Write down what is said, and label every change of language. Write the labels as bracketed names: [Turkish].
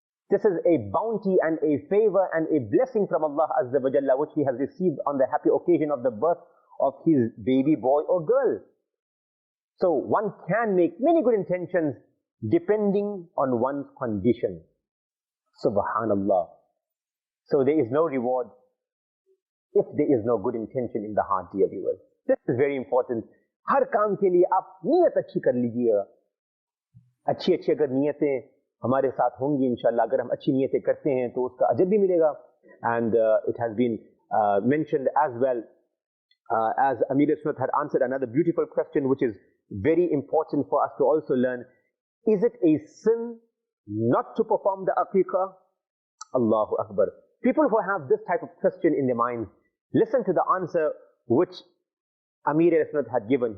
[English] This is a bounty and a favor and a blessing from Allah Azza wa Jalla, which he has received on the happy occasion of the birth of his baby boy or girl. So one can make many good intentions depending on one's condition. Subhanallah. So there is no reward if there is no good intention in the heart, dear viewers. This is very important. [Hindi] हर काम के लिए आप नियत अच्छी कर लीजिएगा. अच्छी अगर नियतें हमारे साथ होंगी इंशाल्लाह, अगर हम अच्छी नियतें करते हैं तो उसका अजर भी मिलेगा. [English] And it has been mentioned as well, as Amir al-Sunnat had answered another beautiful question which is very important for us to also learn. Is it a sin not to perform the Aqiqah? Allahu Akbar. People who have this type of question in their minds, listen to the answer which Amir al-Sunnat had given.